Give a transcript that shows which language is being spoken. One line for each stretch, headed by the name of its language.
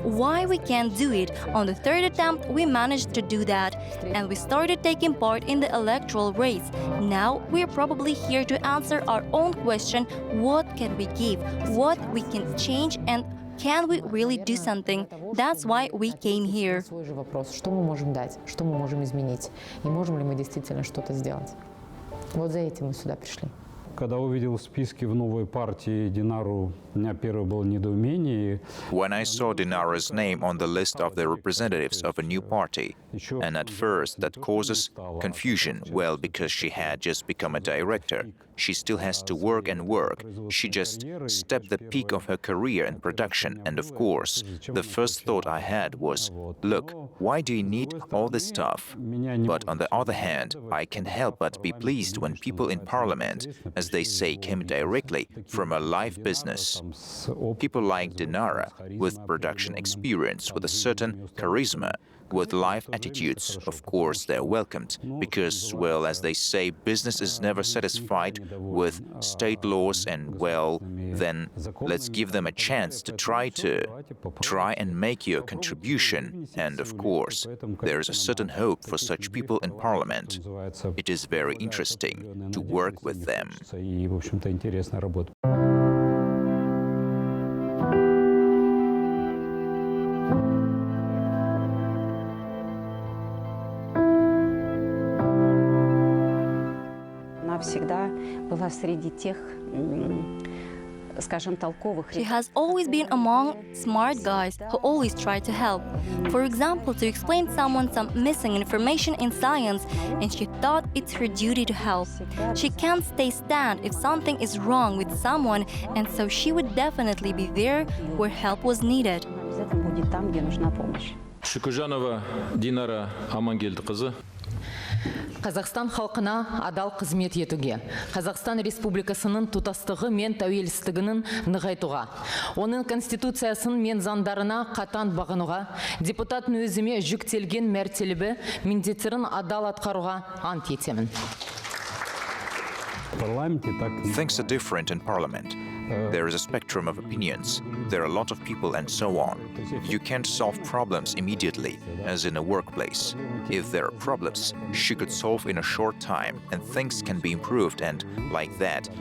English: Why we can't do it? On the third attempt, we managed to do that. And we started taking part in the electoral race. Now, we're probably here to answer our own question, what can we give? What we can change, and can we really do something? That's why we came here.
Russian: Свой же вопрос, что мы можем дать, что мы можем изменить, и можем ли мы действительно что-то сделать. Вот за этим мы сюда пришли. Когда увидел в списке в новой партии Динару, у меня первое было недоумение.
English: When I saw Dinara's name on the list of the representatives of a new party, and at first that causes confusion, well, because she had just become a director. She still has to work and work. She just stepped the peak of her career in production, and of course, the first thought I had was, look, why do you need all this stuff? But on the other hand, I can't help but be pleased when people in parliament, as they say, came directly from a live business. People like Dinara, with production experience, with a certain charisma, with live attitudes, of course, they're welcomed, because, well, as they say, business is never satisfied with state laws, and, well, then let's give them a chance to try and make your contribution. And, of course, there is a certain hope for such people in parliament. It is very interesting to work with them.
Russian: И, в общем-то, интересная работа. Она всегда была среди тех, скажем, толковых.
English: She has always been among smart guys who always try to help. For example, to explain someone some missing information in science, and she thought it's her duty to help. She can't stay stand if something is wrong with someone, and so she would definitely be there where help was needed.
Russian: Обязательно будет там, где нужна помощь.
Kazakh: Шукижанова Динара Амангелдіқызы. Қазақстан халқына адал қызмет етуге, Қазақстан Республикасының тұтастығы мен тәуелсіздігінің нығайтуға, оның конституциясын мен заңдарына қатаң бағынуға, депутаттың өзіме жүктелген мәртебелі міндеттерін адал атқаруға ант етемін.
English: Things are different in parliament. There is a spectrum of opinions. There are a lot of people and so on. You can't solve problems immediately, as in a workplace. If there are problems, she could solve in a short time, and things can be improved, and like that.